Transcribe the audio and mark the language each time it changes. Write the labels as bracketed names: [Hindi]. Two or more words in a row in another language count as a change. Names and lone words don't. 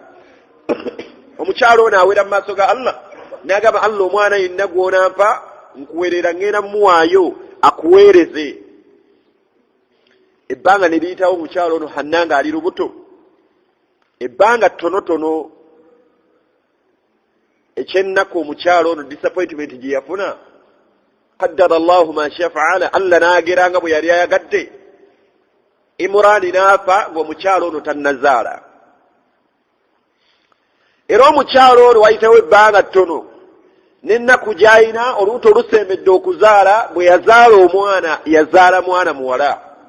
[Ganda] Omukyalo ono awera mu maaso ga Allah n'agamba Allah omwana yenna gw'onampa nkuwerera ngenda muwaayo akuweereze. Ebbanga ne liyitawo omukyalo ono Hanna ng'ali lubuto, ebbanga ttonotono. Ekyennaku omukyalo ono disappointment gye yafuna, [Arabic] قدر الله ما شاء فعل, [Ganda] Allah n'ageranga bwe yali ayagadde. Imurani n'afa ng'omukyalo ono tannazaala. Era omukyalo ono wayitawo ebbanga ttono, n'ennaku gy'alina olubuto lusembedde okuzaala, bwe yazaala omwana yazaala mwana muwala.